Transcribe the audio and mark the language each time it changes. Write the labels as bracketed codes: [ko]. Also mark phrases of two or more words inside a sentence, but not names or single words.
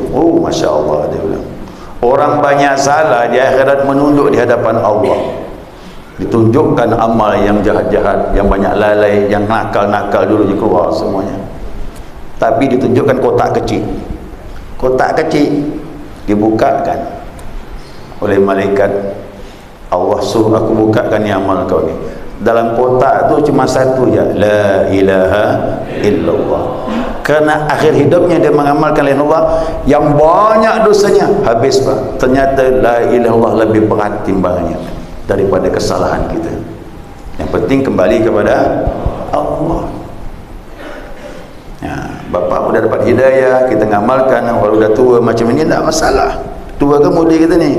[ms] Oh, masya-Allah, dia bilang. Orang banyak salah di akhirat menunduk di hadapan Allah. Ditunjukkan amal yang jahat-jahat, yang banyak lalai, yang nakal-nakal dulu keluar semuanya. Tapi ditunjukkan kotak kecil. Kotak kecil dibukakan oleh malaikat. Allah suruh aku bukakan ni amal kau ni. Dalam kotak tu cuma satu je, [ar] لا إله إلا الله. [ms] Kerana akhir hidupnya dia mengamalkan [ar] لا إله إلا الله [ms] yang banyak dosanya habis, Pak. Ternyata [ar] لا إله إلا الله [ms] lebih berat timbangannya daripada kesalahan kita. Yang penting kembali kepada Allah. Ya, bapa sudah dapat hidayah, kita ngamalkan. Kalau dah tua macam ini tak masalah. Tua ke muda kita ni?